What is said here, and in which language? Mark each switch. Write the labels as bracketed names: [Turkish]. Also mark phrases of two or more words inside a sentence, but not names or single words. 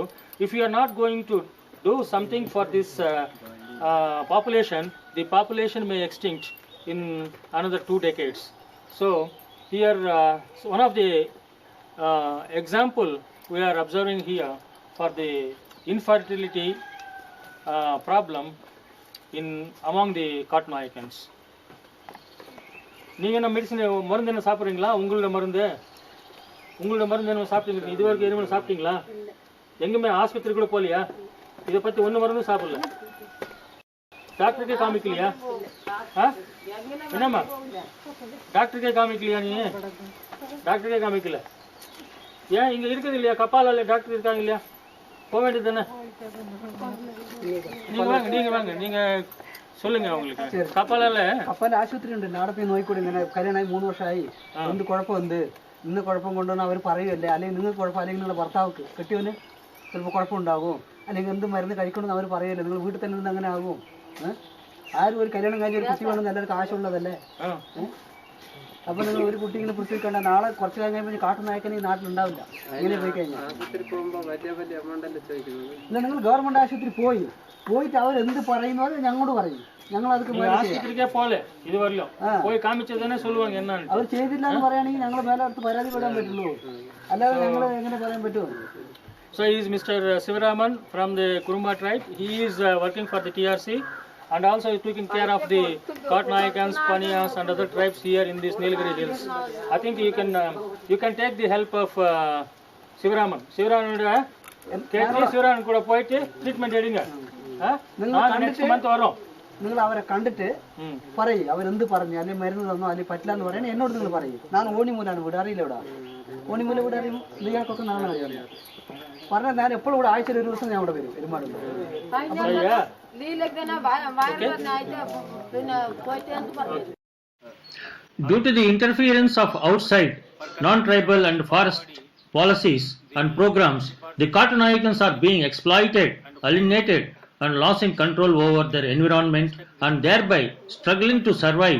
[English] If you are not going to do something for this population, the population may extinct in another 2 decades. So here one of the example we are observing here for the infertility problem among the Kattunaickans. [Tamil] நீங்க என்ன மெடிசன் மருந்து என்ன சாப்பிடுறீங்களா? உங்களோட மருந்து என்ன சாப்பிட்டீங்க? இது வரைக்கும் எதுவும் சாப்பிட்டீங்களா? எங்குமே ஆஸ்பத்திரி கூட போலியா? இதை பத்தி ஒண்ணு மருந்து சாப்பிடல. டாக்டருக்கே காமிக்கலையா? என்னம்மா டாக்டருக்கே காமிக்கலையா? நீ டாக்டருக்கே காமிக்கல ஏன்? இங்க இருக்குது இல்லையா கப்பாலால டாக்டர் இருக்காங்க இல்லையா? போக வேண்டியது தானே? நீங்க வாங்க நீங்க சொல்லுங்க. உங்களுக்கு കപ്പാല [Malayalam] ആശുപത്രി ഉണ്ട്. നാളെ പോയി നോക്കിക്കൂടെ? ഇങ്ങനെ കല്യാണമായി 3 വർഷമായി, എന്ത് കുഴപ്പമുണ്ട്? ഇന്ന് കുഴപ്പം കൊണ്ടുവന്ന് അവർ പറയുമല്ലേ? അല്ലെങ്കിൽ നിങ്ങൾക്ക് കുഴപ്പം, അല്ലെങ്കിൽ നിങ്ങളുടെ ഭർത്താവ് കെട്ടിയവന് ചിലപ്പോൾ കുഴപ്പമുണ്ടാകും, അല്ലെങ്കിൽ എന്ത് മരുന്ന് കഴിക്കണമെന്ന് അവർ പറയല്ലേ? നിങ്ങൾ വീട്ടിൽ തന്നെ നിന്ന് അങ്ങനെ ആകും? ആരും ഒരു കല്യാണം കഴിഞ്ഞ ഒരു കുട്ടി വേണമെന്ന് എല്ലാവർക്കും ആശയമുള്ളതല്ലേ? അപ്പൊ നിങ്ങൾ ഒരു കുട്ടി ഇങ്ങനെ പ്രസവിക്കണ്ട, നാളെ കുറച്ച് കഴിഞ്ഞാൽ കാട്ടുനായക്കൻ ഈ നാട്ടിലുണ്ടാവില്ല. ഇങ്ങനെ പോയി കഴിഞ്ഞാൽ ഇല്ല, നിങ്ങൾ ഗവൺമെന്റ് ആശുപത്രി പോയിട്ട് അവരെന്ത് പറയുന്നത് ഞങ്ങളോട് പറയും. ഞങ്ങൾ അതൊക്കെ അവർ ചെയ്തില്ല എന്ന് പറയുകയാണെങ്കിൽ ഞങ്ങൾ മേലെ അടുത്ത് പരാതിപ്പെടാൻ പറ്റുള്ളൂ, അല്ലാതെ ഞങ്ങൾ എങ്ങനെ പറയാൻ പറ്റുമോ? [English] So he is Mr. Subramanyam from the Kurumba tribe. He is working for the TRC and also is taking care of the Kattunayackans, Paniyas and other tribes here in these Nilgiri Hills. I think you can take the help of Subramanyam. [Tamil] Subramanyam கூட போயிட்டு ட்ரீட்மெண்ட் எடுங்க. [English] next month [Tamil] வரோம். [Malayalam] നിങ്ങൾ അവരെ കണ്ടിട്ട് പറയും അവരെന്ത് പറഞ്ഞു, അല്ലെങ്കിൽ മരുന്ന് തന്നോ, അല്ലെങ്കിൽ പറ്റില്ല എന്ന് പറയണേ എന്നോട് നിങ്ങൾ പറയും. ഞാൻ ഓണിമൂലാണ് വീട്, അറിയില്ല ഇവിടെ ഓണിമൂല വീട് അറിയും. ഇയാൾക്കൊക്കെ നാളെ അറിയാം പറഞ്ഞാൽ ഞാൻ എപ്പോഴും ഇവിടെ ആഴ്ചയിൽ ഒരു ദിവസം ഞാൻ ഇവിടെ വരും. പെരുമാറും [English] Due to the interference of outside, non-tribal and forest policies and programs, the Kattunaickans are being exploited, alienated and losing control over their environment and thereby struggling to survive.